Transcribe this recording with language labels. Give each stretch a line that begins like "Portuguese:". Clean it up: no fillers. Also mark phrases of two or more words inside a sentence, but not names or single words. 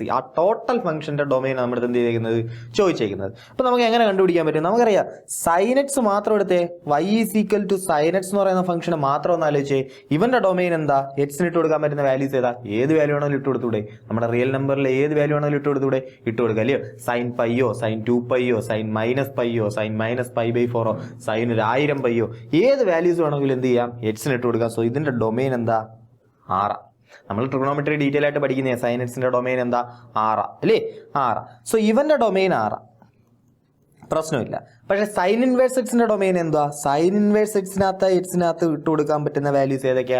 Malayalam: ആ
English: total function
Malayalam: ഡൊമൈനാണ് നമ്മുടെ എന്ത് ചെയ്തേക്കുന്നത്? ചോദിച്ചേക്കുന്നത്. അപ്പം നമുക്ക് എങ്ങനെ കണ്ടുപിടിക്കാൻ പറ്റും? നമുക്കറിയാം sin x മാത്രം എടുത്തേ. y = sin x എന്ന് പറയുന്ന ഫംഗ്ഷന് മാത്രം ഒന്ന് ആലോചിച്ചേ. ഇവന്റെ ഡൊമൈൻ എന്താ? എക്സിന് ഇട്ട് കൊടുക്കാൻ പറ്റുന്ന വാല്യൂസ് ഏതാ? ഏത് വാല്യൂ ആണെങ്കിലും ഇട്ട് കൊടുത്തൂടെ? നമ്മുടെ
English: real number
Malayalam: ഏത് വാല്യൂ ആണെങ്കിലും ഇട്ട് കൊടുത്തൂടെ? ഇട്ട് കൊടുക്കുക അല്ലയോ? sin πയോ sin 2πയോ sin -πയോ sin -π/4 sin 1000πയോ ഏത് വാല്യൂസ് വേണമെങ്കിലും എന്ത് ചെയ്യാം? എക്സിന് ഇട്ട് കൊടുക്കാം. സോ ഇതിന്റെ ഡൊമൈൻ എന്താ? 6. നമ്മൾ
English: trigonometry detail
Malayalam: ആയിട്ട് പഠിക്കുന്ന sin എക്സിന്റെ ഡൊമൈൻ എന്താ? 6 അല്ലേ? 6. സോ ഇവന്റെ ഡൊമൈൻ 6, പ്രശ്നമില്ല. പക്ഷെ
English: sine inverse x
Malayalam: ഡൊമൈൻ എന്താ?
English: sine inverse x
Malayalam: ഇട്ട് കൊടുക്കാൻ പറ്റുന്ന വാല്യൂസ് ഏതൊക്കെയാണ്?